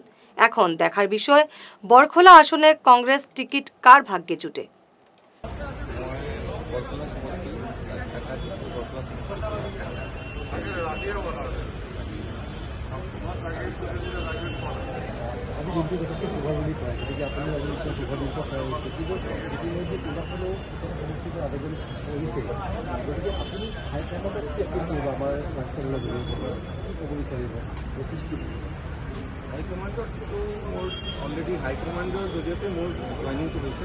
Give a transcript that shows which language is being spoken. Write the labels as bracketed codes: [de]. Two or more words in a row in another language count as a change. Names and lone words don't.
[bn] এখন দেখার বিষয় বরখলা আসনে কংগ্রেস টিকিট কার ভাগ্যে জুটে। [as] কিন্তু যথেষ্ট প্রভাৱিত হয়, গতিকে আপুনি নিশ্চয় প্ৰভাৱিত হয়। ইতিমধ্যে কেইবাখনো সমষ্টিত আবেদন কৰিছে, গতিকে আপুনি হাইকমাণ্ডত কি আপিল কৰিব আমাৰ চেনেলৰ জৰিয়তে কি ক'ব বিচাৰিব? হাইকমাণ্ডতো মোৰ অলৰেডি হাইকমাণ্ডৰ জৰিয়তে মোৰ জইনিংটো হৈছে।